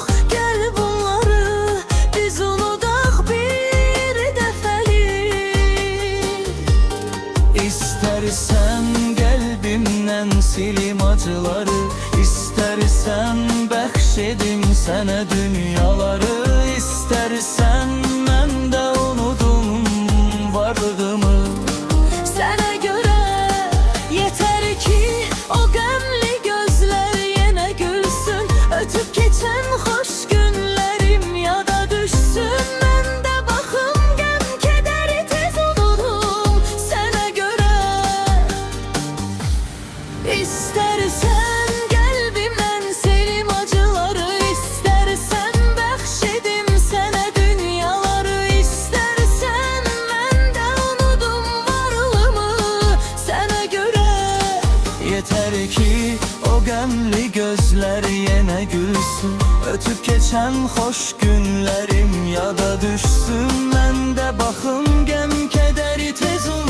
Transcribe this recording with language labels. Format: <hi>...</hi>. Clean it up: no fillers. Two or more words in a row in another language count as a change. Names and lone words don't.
<az>Gel bunları biz unudak bir dəfəlik.</az> <tr>İstersen kalbimden silim acıları,</tr> <az>İstersen bəxşedim sənə dünyaları, İstersen mən də unudum varlığımı Sənə görə.</az> <tr>Yeter ki o qəmli gözler yenə gülsün, ötüp geçen hoş günlerim yada düşsün.</tr> <az>Mən də baxım qəm kədəri tez unudum sənə görə.</az> <tr>İstersen kalbimden silim acıları,</tr> <az>İstersen bəxşedim sənə dünyaları, İstersen mən də unudum varlığımı sənə görə.</az> <tr>Yeter ki o qəmli gözler yine gülsün, ötüp geçen hoş günlerim yada düşsün.</tr> <az>Mən də baxım gəm kədəri tez</az>